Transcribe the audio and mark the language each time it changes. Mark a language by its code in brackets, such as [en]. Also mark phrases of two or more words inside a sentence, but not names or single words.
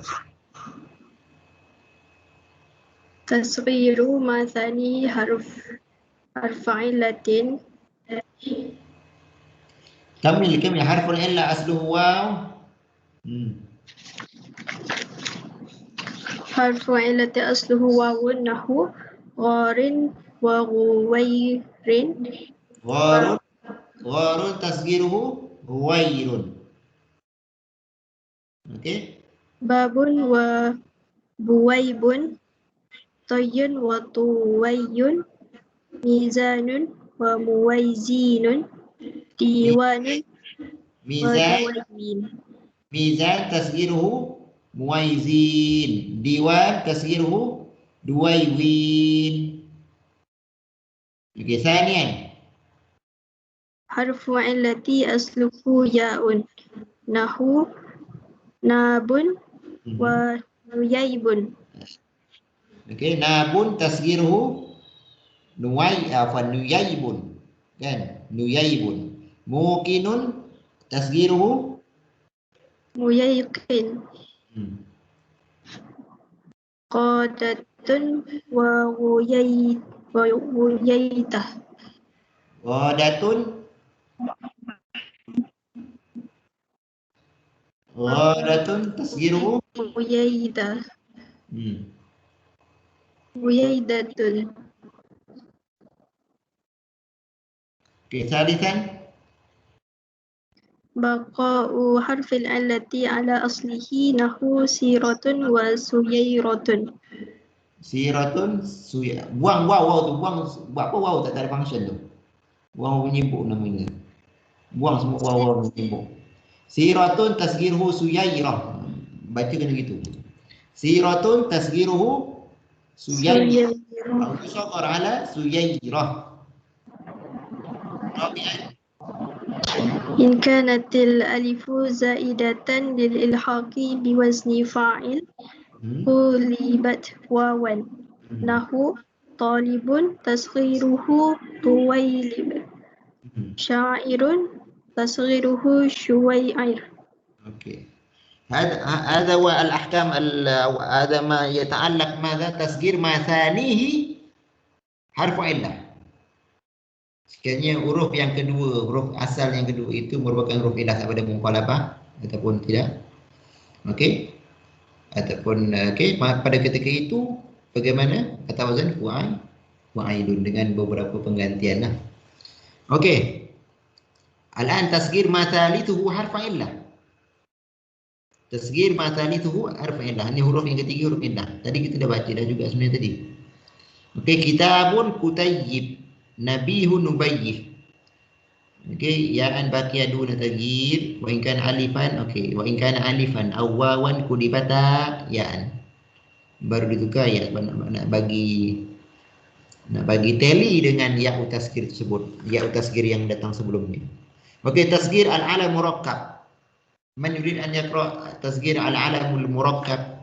[ar] تصغير ما ثانيه حرف علة كمل حرف العلة أصله واو. حرف علة أصله واو نحو غار وغوير غار تصغيره هوير. Okey. باب وبويب طي وطوي ميزان ومويزين ديوان Mizan ودواوين. تصغيره مويزين. ديوان تصغيره دويوين. Okey, thaniyan. حرف علة أصله ياء نحو ناب ونييب. Okey, ناب تصغيره نييب. Kan? نييب موقن تصغيره ميقن قادة وغييته. غادة تصغيره غييدة غييدة. Okey, thalithan. بقاء حرف العلة على أصله نحو سيرة وسييرة. [ms] Siratun buang wow tu, buang buat apa wow tak ada function tu. Wow menyibuk namanya. Buang semua wow menyibuk. [ar] سيرة تصغيره سويرة. [ms] Baca kena gitu. [ar] سيرة تصغيره سويرة. أو يصغر على سويرة. Rabi'an. إن كانت الألف زائدة للإلحاق بوزن فاعل قلبت واوا نحو طالب تصغيره طويلب شاعر تصغيره شويعر. Okey. هذا هو الأحكام هذا ما يتعلق ماذا تصغير ما ثانيه حرف علة. [ms] Sekiranya huruf yang kedua, huruf asal yang kedua itu merupakan huruf ilah pada muqalabah ataupun tidak. Okey. Ataupun okey, pada ketika itu bagaimana? Kata wazan fu'ailun dengan beberapa penggantian lah. Okey. [ar] الآن تصغير ما ثالثه حرف علة. تصغير ما ثالثه حرف علة. [ms] Ini huruf yang ketiga huruf illah. Tadi kita dah baca dah juga sebenarnya tadi. Okey, [ar] كتاب كتيب نبيه نبيه. Okey, ياء باقية دون تغيير وإن كان ألفا, okey, وإن كان ألفا أو واوا قلبت ياء. [ms] Baru ditukar ya nak bagi tally dengan [ar] ياء تصغير [ms] tersebut, [ar] ياء تصغير [ms] yang datang sebelumnya. Okey, [ar] تصغير العلم مركب. من يريد أن يقرأ تصغير العلم المركب?